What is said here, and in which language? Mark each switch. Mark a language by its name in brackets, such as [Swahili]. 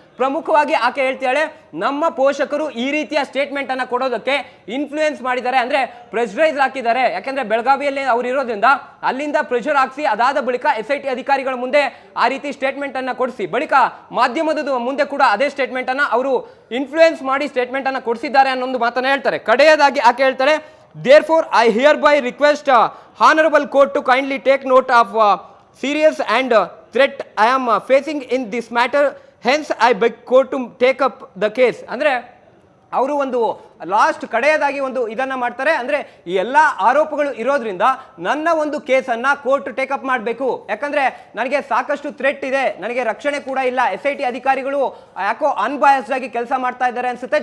[Kannada] ಪ್ರಮುಖವಾಗಿ ಆಕೆ ಹೇಳ್ತಾಳೆ, ನಮ್ಮ ಪೋಷಕರು ಈ ರೀತಿಯ ಸ್ಟೇಟ್ಮೆಂಟ್ ಅನ್ನ ಕೊಡೋದಕ್ಕೆ ಇನ್ಫ್ಲೂಯೆನ್ಸ್ ಮಾಡಿದ್ದಾರೆ, ಅಂದ್ರೆ ಪ್ರೆಷರೈಸ್ ಹಾಕಿದ್ದಾರೆ. ಯಾಕಂದ್ರೆ ಬೆಳಗಾವಿಯಲ್ಲಿ ಅವ್ರು ಇರೋದ್ರಿಂದ ಅಲ್ಲಿಂದ ಪ್ರೆಷರ್ ಹಾಕಿಸಿ ಅದಾದ ಬಳಿಕ SIT ಅಧಿಕಾರಿಗಳ ಮುಂದೆ ಆ ರೀತಿ ಸ್ಟೇಟ್ಮೆಂಟ್ ಅನ್ನ ಕೊಡಿಸಿ ಬಳಿಕ ಮಾಧ್ಯಮದ ಮುಂದೆ ಕೂಡ ಅದೇ ಸ್ಟೇಟ್ಮೆಂಟ್ ಅನ್ನ ಅವರು ಇನ್ಫ್ಲೂಯೆನ್ಸ್ ಮಾಡಿ ಸ್ಟೇಟ್ಮೆಂಟ್ ಅನ್ನ ಕೊಡಿಸಿದ್ದಾರೆ ಅನ್ನೋ ಒಂದು ಮಾತನ್ನ ಹೇಳ್ತಾರೆ. ಕಡೆಯದಾಗಿ ಆಕೆ ಹೇಳ್ತಾರೆ, [English] therefore I hereby request honorable court to kindly take note of serious and threat I am facing in this matter, hence I beg court to take up the case. [Kannada] ಅಂದ್ರೆ ಅವರು ಒಂದು ಲಾಸ್ಟ್ ಕಡೆಯದಾಗಿ ಒಂದು ಇದನ್ನ ಮಾಡ್ತಾರೆ. ಅಂದ್ರೆ ಈ ಎಲ್ಲಾ ಆರೋಪಗಳು ಇರೋದ್ರಿಂದ ನನ್ನ ಒಂದು ಕೇಸನ್ನ ಕೋರ್ಟ್ ಟೇಕಪ್ ಮಾಡಬೇಕು. ಯಾಕಂದ್ರೆ ನನಗೆ ಸಾಕಷ್ಟು ಥ್ರೆಟ್ ಇದೆ, ನನಗೆ ರಕ್ಷಣೆ ಕೂಡ ಇಲ್ಲ. SIT ಅಧಿಕಾರಿಗಳು ಯಾಕೋ ಅನ್ಬಯಾಸ್ಡ್ ಆಗಿ ಕೆಲಸ ಮಾಡ್ತಾ ಇದ್ದಾರೆ ಅನ್ಸುತ್ತೆ.